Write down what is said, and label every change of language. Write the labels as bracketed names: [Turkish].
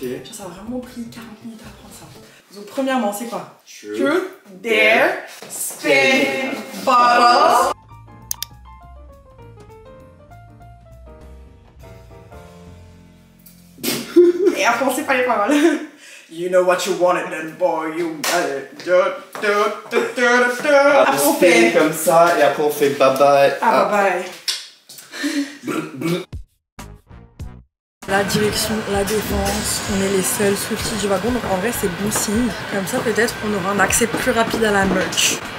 [French] Genre, ça a vraiment pris 40 minutes à apprendre ça. Donc premièrement c'est quoi? [English] Truth, Dare, Spin, Bottle. [French] Et après on sait pas les paroles. [English] You know what you wanted then boy, you got it. [French] Après on fait comme ça et après on fait bye bye. Ah bye bye. La direction La Défense, on est les seuls Swifties du wagon, donc en vrai c'est bon signe. Comme ça peut-être on aura un accès plus rapide à la merch.